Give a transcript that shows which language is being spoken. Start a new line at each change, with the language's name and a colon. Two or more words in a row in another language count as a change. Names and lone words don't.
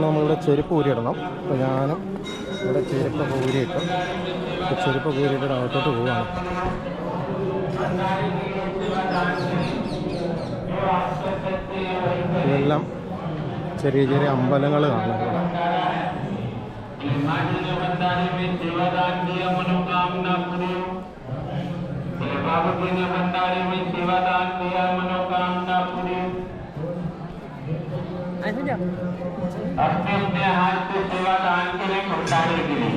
Malayalam: നമ്മളിവിടെ ചെരുപ്പ് ഊരിയിടണം. അപ്പോൾ ഞാനും ഇവിടെ ചെരുപ്പ് ഊരിയിട്ടു. ചെരുപ്പ് ഊരിയിട്ടിട്ട് അകത്തോട്ട് പോവുകയാണ്. ഇതെല്ലാം ചെറിയ ചെറിയ അമ്പലങ്ങൾ കാണാം.
Hindi: अपने हाथ से सेवा दान करें भंडारे के लिए।